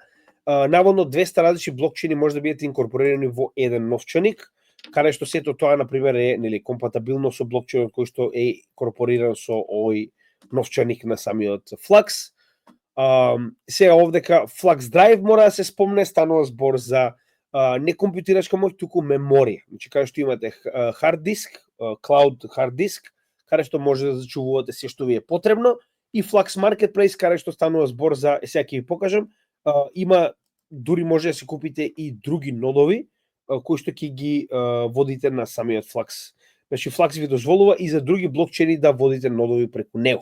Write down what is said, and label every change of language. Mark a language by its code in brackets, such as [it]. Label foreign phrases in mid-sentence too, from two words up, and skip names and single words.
[mk] Наводно 200 различни блокчейни може да бидат инкорпорирани во еден новчаник, каде што сето тоа на пример е нели компатабилно со блокчейнот кој што е инкорпориран со овој новчаник на самиот Flux. Сега овдека Flux Drive мора да се спомне, станува збор за не компјутерачка моќ, туку меморија. Значи каде што имате [en] hard disk, cloud hard disk, [mk] каде што може да зачувувате се што ви е потребно, и Flux Marketplace, каде што станува збор за, сега ќе ви покажам, има дури може да се купите и други нодови кои што ќе ги водите на самиот Flux. Значи Flux ви дозволува и за други блокчейни да водите нодови преку него.